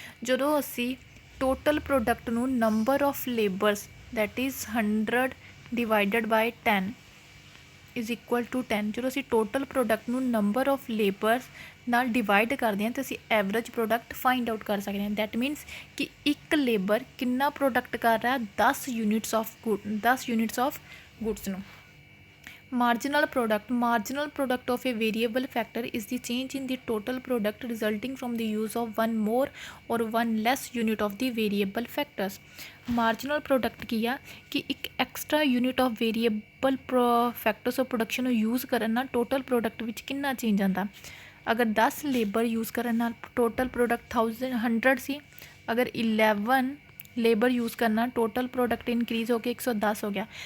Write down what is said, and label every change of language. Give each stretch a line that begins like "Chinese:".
Punjabi: ਜਦੋਂ ਅਸੀਂ total product ਨੂੰ number of labours
English: That is 100 divided by 10 is equal to 10।
Punjabi: ਜਦੋਂ ਅਸੀਂ ਟੋਟਲ ਪ੍ਰੋਡਕਟ ਨੂੰ ਨੰਬਰ ਆਫ ਲੇਬਰਸ ਨਾਲ ਡਿਵਾਈਡ ਕਰਦੇ ਹਾਂ ਤਾਂ ਅਸੀਂ ਐਵਰੇਜ ਪ੍ਰੋਡਕਟ ਫਾਈਂਡ ਆਊਟ ਕਰ ਸਕਦੇ ਹਾਂ।
English: that means
Punjabi: ਕਿ ਇੱਕ ਲੇਬਰ ਕਿੰਨਾ ਪ੍ਰੋਡਕਟ ਕਰ ਰਿਹਾ, 10 ਯੂਨਿਟਸ ਆਫ ਗੁੱਡਸ ਨੂੰ।
English: Marginal product of a variable factor is the change in the total product resulting from the use of one more or one less unit of the variable factors.
Punjabi: Marginal product ਕੀ ਆ ਕਿ ਇੱਕ extra unit of variable factors of production ਨੂੰ use ਕਰਨ ਨਾਲ total product ਵਿੱਚ ਕਿੰਨਾ change ਆਉਂਦਾ। ਅਗਰ 10 ਲੇਬਰ ਯੂਜ਼ ਕਰਨ ਨਾਲ ਟੋਟਲ ਪ੍ਰੋਡਕਟ 100 ਸੀ, ਅਗਰ 11 ਲੇਬਰ ਯੂਜ਼ ਕਰਨਾ ਟੋਟਲ ਪ੍ਰੋਡਕਟ ਇਨਕਰੀਜ਼ ਹੋ ਕੇ 110 ਹੋ ਗਿਆ।